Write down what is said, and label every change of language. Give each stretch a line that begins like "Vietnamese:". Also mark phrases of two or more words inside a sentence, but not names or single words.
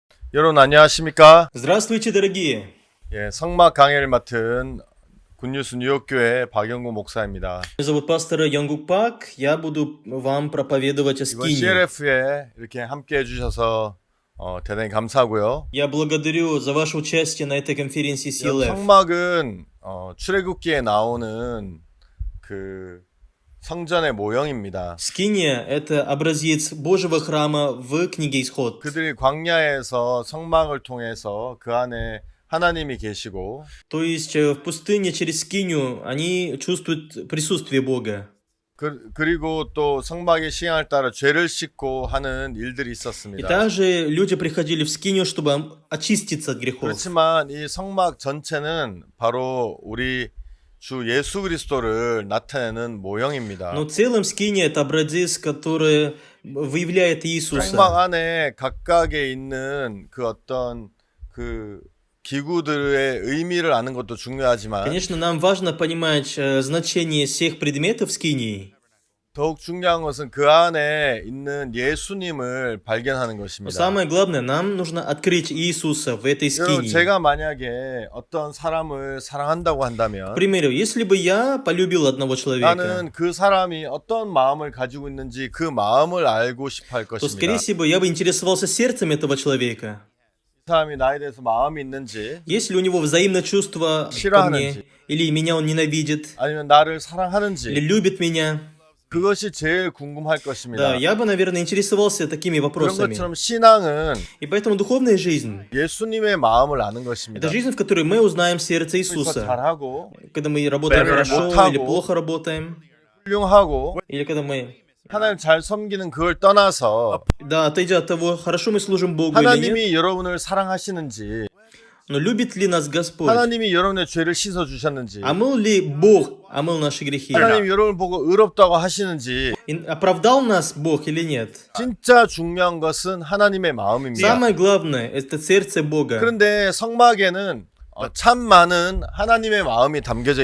Korean: 여러분 안녕하십니까?
Russian: Здравствуйте, дорогие!
Korean: 예, 성막 강해를 맡은 굿뉴스 뉴욕교회 박영구 목사입니다.
Russian: Меня зовут пастор Янгук Пак. Я буду вам проповедовать о
Korean: 이번
Russian: скинии.
Korean: CLF에 이렇게 함께 해주셔서 대단히 감사하고요.
Russian: Я благодарю за ваше участие на этой конференции CLF.
Korean: 성막은 출애굽기에 나오는 그 성전의 모형입니다.
Russian: Скиния — это образец Божьего храма в книге Исход.
Korean: 그들이 광야에서 성막을 통해서 그 안에 하나님이 계시고
Russian: То есть в пустыне через скинию они чувствуют присутствие Бога.
Korean: 그리고 또 성막의 시향을 따라 죄를 씻고 하는 일들이
Russian: И
Korean: 있었습니다.
Russian: также люди приходили в скинию, чтобы очиститься от грехов.
Korean: 그렇지만 이 성막 전체는 바로 우리 주 예수 그리스도를 나타내는 모형입니다.
Russian: Но в целом скиния — это образец, который выявляет
Korean: 성막
Russian: Иисуса.
Korean: 안에 각각에 있는 그 어떤 그 기구들의 의미를 아는 것도 중요하지만
Russian: Конечно, нам важно понимать значение всех предметов скинии.
Korean: 더욱 중요한 것은 그 안에 있는 예수님을 발견하는
Russian: Но
Korean: 것입니다.
Russian: самое главное, нам нужно открыть Иисуса в этой
Korean: 여러분,
Russian: скинии.
Korean: 제가 만약에 어떤 사람을 사랑한다고
Russian: К
Korean: 한다면
Russian: примеру, если бы я полюбил одного человека,
Korean: 나는 그 사람이 어떤 마음을 가지고 있는지 그 마음을 알고 싶어 할
Russian: то,
Korean: 것입니다.
Russian: скорее всего, я бы интересовался сердцем этого человека.
Korean: 그 사람이 나에 대해서 마음이 있는지
Russian: Есть ли у него взаимное чувство ко
Korean: 싫어하는지.
Russian: мне, или меня он ненавидит,
Korean: 아니면 나를
Russian: или
Korean: 사랑하는지
Russian: любит меня.
Korean: 그것이 제일 궁금할 것입니다.
Russian: Да, я бы, наверное, интересовался такими
Korean: 그런
Russian: вопросами.
Korean: 것처럼 신앙은
Russian: И поэтому духовная жизнь —
Korean: 예수님의 마음을 아는 것입니다.
Russian: это жизнь, в которой мы узнаем сердце
Korean: 그래서
Russian: Иисуса.
Korean: 잘하고
Russian: Когда мы работаем Better хорошо
Korean: 못하고.
Russian: или плохо работаем,
Korean: 훌륭하고
Russian: или когда мы,
Korean: 하나님 잘 섬기는 그걸 떠나서
Russian: да, отойдя от того, хорошо мы служим Богу или нет,
Korean: 하나님이 여러분을 사랑하시는지
Russian: но любит ли нас Господь?
Korean: 하나님이 여러분의 죄를 씻어 주셨는지
Russian: Омыл ли Бог, омыл наши грехи?
Korean: 하나님이 여러분을 보고 의롭다고 하시는지
Russian: И оправдал нас Бог или нет?
Korean: 진짜 중요한 것은 하나님의 마음입니다.
Russian: Самое главное — это сердце Бога.
Korean: 그런데 성막에는 참 많은 하나님의 마음이 담겨져